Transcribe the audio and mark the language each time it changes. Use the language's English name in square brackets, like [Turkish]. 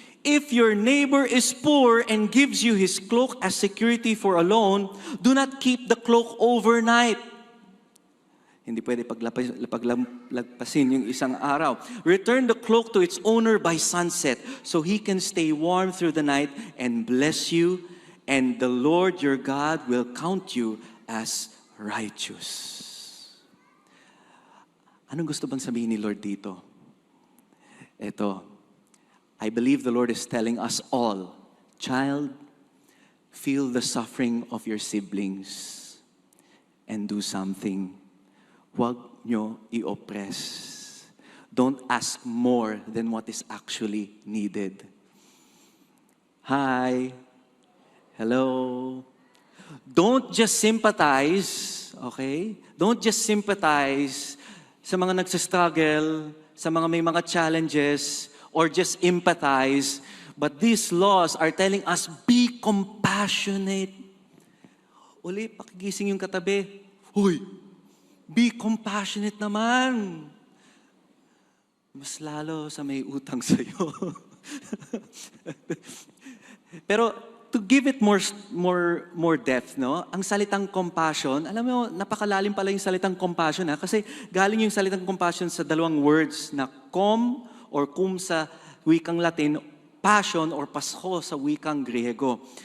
[English] If your neighbor is poor and gives you his cloak as security for a loan, do not keep the cloak overnight. [Filipino] Hindi pwede paglagpasin yung isang araw. [English] Return the cloak to its owner by sunset so he can stay warm through the night and bless you, and the Lord your God will count you as righteous. [Filipino] Anong gusto bang sabihin ni Lord dito? Ito, [English] I believe the Lord is telling us all, child, feel the suffering of your siblings and do something. [Filipino] Huwag nyo i-oppress. [English] Don't ask more than what is actually needed. Hi. Hello. Don't just sympathize, okay? Don't just sympathize [Filipino] sa mga nagsistruggle, sa mga may mga challenges, [English] or just empathize. But these laws are telling us, be compassionate. [Filipino] Uli, pakigising yung katabi. Hoy, [English] be compassionate [Filipino] naman. Mas lalo sa may utang sa'yo. [English] Pero, to give it more depth, no? [Filipino] Ang salitang compassion, alam mo, napakalalim pala yung salitang compassion, ha? Kasi galing yung salitang compassion sa dalawang words na cum or cum sa wikang Latin, passion or pasko sa wikang Griego.